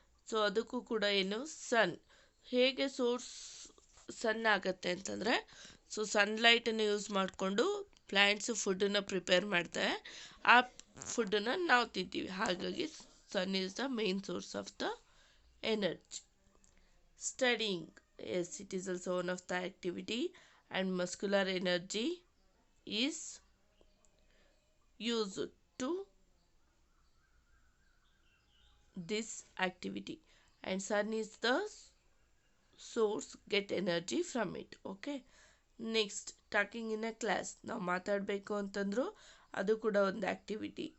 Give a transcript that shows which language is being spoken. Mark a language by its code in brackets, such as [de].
[kn] So ಅದಕ್ಕೂ ಕೂಡ ಏನು ಸನ್. ಹೇಗೆ ಸೋರ್ಸ್ ಸನ್ ಆಗುತ್ತೆ ಅಂತಂದರೆ, ಸೊ ಸನ್ಲೈಟನ್ನು ಯೂಸ್ ಮಾಡಿಕೊಂಡು ಪ್ಲ್ಯಾಂಟ್ಸು ಫುಡ್ಡನ್ನು ಪ್ರಿಪೇರ್ ಮಾಡ್ತಾರೆ, ಆ ಫುಡ್ಡನ್ನು ನಾವು ತಿಂತೀವಿ. [en] ಹಾಗಾಗಿ sun is the main source of the energy. Studying, yes, it is also one of the activity, and muscular energy is used to this activity, and sun is the source, get energy from it. Okay, next talking in a class. [kn] ನಾವು ಮಾತಾಡಬೇಕು ಅಂತಂದ್ರು ಅದು ಕೂಡ ಒಂದು activity.